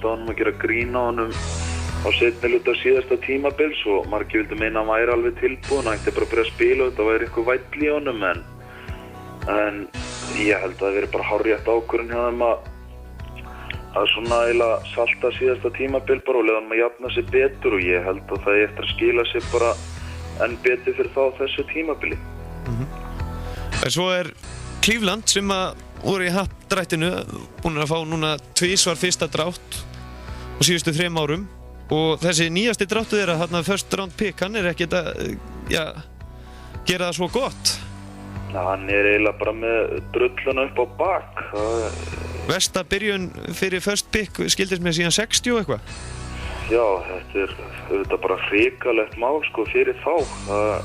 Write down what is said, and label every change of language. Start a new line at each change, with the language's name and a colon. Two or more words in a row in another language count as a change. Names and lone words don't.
Icelandic: á honum og gera grín á honum á seinni hluta síðasta tímabils og margir vildu meina að hann væri alveg tilbúinn, hann ætti bara að byrja að spila og þetta væri eitthvað væll í honum en ég held að það veri bara hárrétt ákvörðun hjá þeim að svona eiginlega salta síðasta tímabil bara og leiða hann að jafna sig betur og ég held að það er eftir að skila sig bara enn betur fyrir þá þessu tímabili. En svo Cleveland sem voru í happdrættinu búin að fá núna 2 fyrsta drátt á síðustu 3 árum og þessi nýjasti dráttu þeirra þarna
English: first round pick,
Icelandic: hann ekkert að gera það svo gott. Já, hann eiginlega bara með drulluna upp á bak. Versta byrjun fyrir
English: first pick
Icelandic: skildist með síðan 60 og eitthvað. Já, þetta auðvitað bara hrikalegt mál sko fyrir þá.